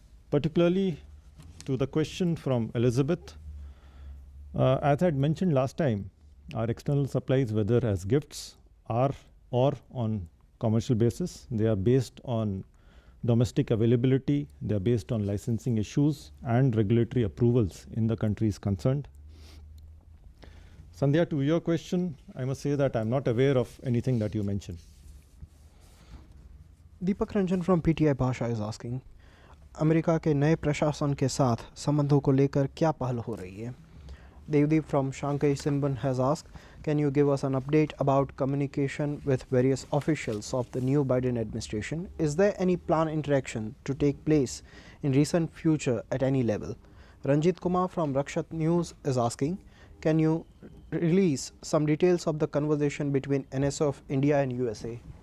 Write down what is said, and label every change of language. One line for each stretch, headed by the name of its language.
English: Particularly to the question from Elizabeth, as I had mentioned last time, our external supplies, whether as gifts or on commercial basis, they are based on domestic availability, they are based on licensing issues and regulatory approvals in the countries concerned. Sandhya, to your question, I must say that I'm not aware of anything that you mentioned. Deepak Ranjan from PTI Bhasha is asking,
Hindi: America के नए प्रशासन के साथ संबंधों को लेकर क्या पहल हो रही है?
English: Devdeep from Shanghai Sinbun has asked, can you give us an update about communication with various officials of the new Biden administration? Is there any planned interaction to take place in recent future at any level? Ranjit Kumar from Rakshat News is asking, can you release some details of the conversation between NSO of India and USA?